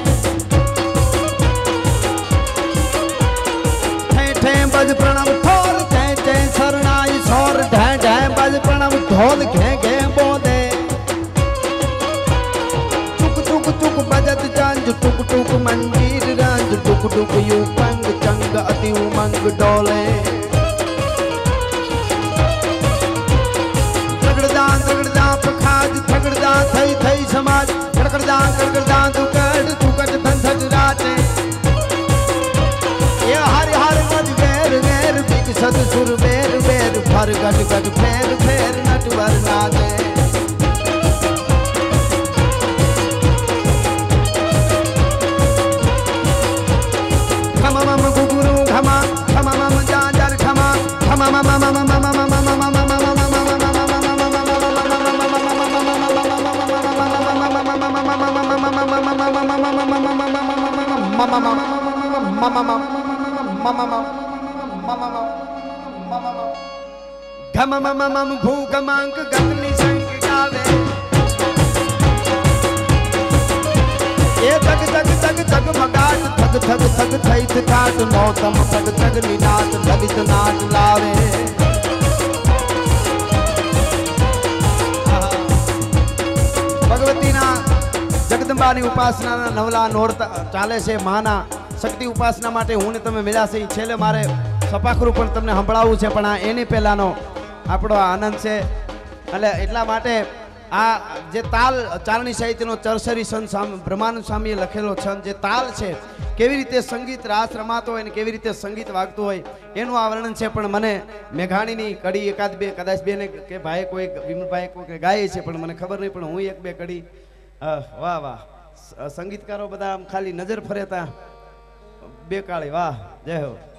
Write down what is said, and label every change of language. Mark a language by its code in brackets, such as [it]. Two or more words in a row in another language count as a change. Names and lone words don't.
[gu] ઠે ઠે બજ પ્રણવ ઠોર ચે ચે શરણાઈ સોર ઢૈ ઢૈ બજ પ્રણવ ઢોલ ઘે ઘે બોદે ટુક ટુક ટુક બજત જંજ ટુક ટુક મંદિર રંજ ટુક ટુક યૂ પંગ ચંગ અતિ ઉમંગ ડોલે થગડદા થઈ થઈ સમાજ કડકડદા કડકડદા તૂ કટ ધન ધજ રાતે યે હર હર મજ વેર વેર બિક સદ સુર વેર વેર ફર ગટ ગટ ફેર ફેર નટવર નાદે ખમા મમ ગુગુરુ ખમા ખમા મમ જાજર ખમા ખમા મમ મમ મમ મમ મમ मम मम मम ઘમ મમ મમ ભૂખ માંગ ગગની સંગ ગાવે યે તગ તગ તગ તગ મગાટ થગ થગ થગ થૈત ઠાટ નૌતમ તગ તગ નિનાદ લલિત નાટ લાવે ભગવતીના જગદંબાની ઉપાસનાના નવલા નોરતા ચાલે છે માના શક્તિ ઉપાસના માટે હું ને તમે મળ્યા છે છેલ્લે મારે સપાખરું પણ તમને સંભળાવવું છે પણ આ એની પહેલાનો આપણો આનંદ છે એટલે એટલા માટે આ જે તાલ ચારણી સાહિત્યનો ચરસરી સંત બ્રહ્માનંદ સ્વામીએ લખેલો છંદ જે તાલ છે કેવી રીતે સંગીત રાસ રમાતો હોય ને કેવી રીતે સંગીત વાગતું હોય એનું આ વર્ણન છે પણ મને મેઘાણીની કડી એકાદ બે કદાચ બેને કે ભાઈ કોઈ વિમલભાઈ કોઈ ગાય છે પણ મને ખબર નહીં પણ હું એક બે કડી વાહ વાહ સંગીતકારો બધા આમ ખાલી નજર ફરેતા બે કાળી વાહ જય હો